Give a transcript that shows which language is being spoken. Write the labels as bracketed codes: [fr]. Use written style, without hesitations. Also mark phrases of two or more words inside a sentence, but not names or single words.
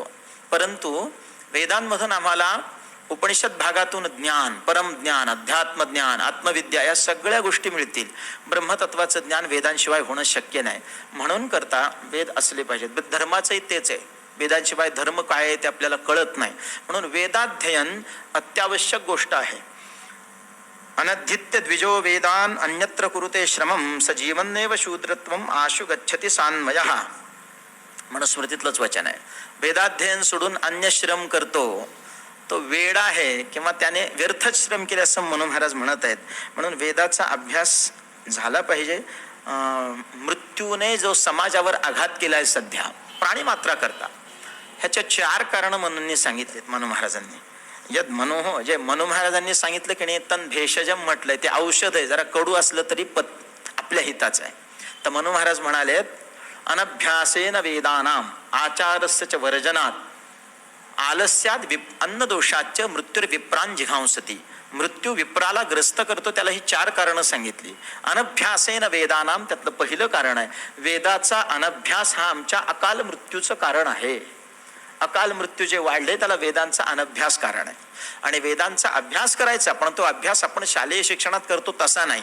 [mr] परंतु वेदांमधून आम्हाला उपनिषद भागातून ज्ञान, परमज्ञान, अध्यात्मज्ञान, आत्मविद्या या सगळ्या गोष्टी मिळतील. ब्रह्मतत्वाचं ज्ञान वेदांशिवाय होणं शक्य नाही. म्हणून करता वेद असले पाहिजेत. धर्माचंही तेच आहे. वेदांशिवाय धर्म काय आहे ते आपल्याला कळत नाही. म्हणून वेदाध्ययन अत्यावश्यक गोष्ट आहे. [sa] अनद्धित्य द्विजो वेदान अन्यत्र कुरुते श्रमं स जीवन्नेव शूद्रत्वम आशु गच्छति सान्मयः. [mr] मनुस्मृतीतलंच वचन आहे. वेदाध्ययन सोडून अन्य श्रम करतो तो वेड आहे किंवा त्याने व्यर्थच श्रम केले असं मनु महाराज म्हणत आहेत. म्हणून वेदाचा अभ्यास झाला पाहिजे. मृत्यूने जो समाजावर आघात केलाय सध्या प्राणी मात्रा करता, ह्याच्या 4 कारण मनूंनी सांगितलेत मनु महाराजांनी. [sa] यद मनोह [mr] जे मनु महाराजांनी सांगितलं की नाही, [sa] तन भेषजम [mr] म्हटलंय, ते औषध आहे. जरा कडू असलं तरी आपल्या हिताचं आहे. तर मनु महाराज म्हणालेत, [sa] अनभ्यासेन वेदानाम आचारस्य च वर्जनात आलस्यात अन्नदोषाच मृत्युर्विप्रान जिघांसती. [mr] मृत्यू विप्राला ग्रस्त करतो, त्याला ही 4 कारणं सांगितली. [sa] अनभ्यासेन वेदानाम, [mr] त्यातलं पहिलं कारण आहे, वेदाचा अनभ्यास हा आमच्या अकाल मृत्यूचं कारण आहे. अकाल मृत्यू जे वाढले त्याला वेदांचा अनभ्यास कारण आहे. आणि वेदांचा अभ्यास करायचा, पण तो अभ्यास आपण शालेय शिक्षणात करतो तसा नाही.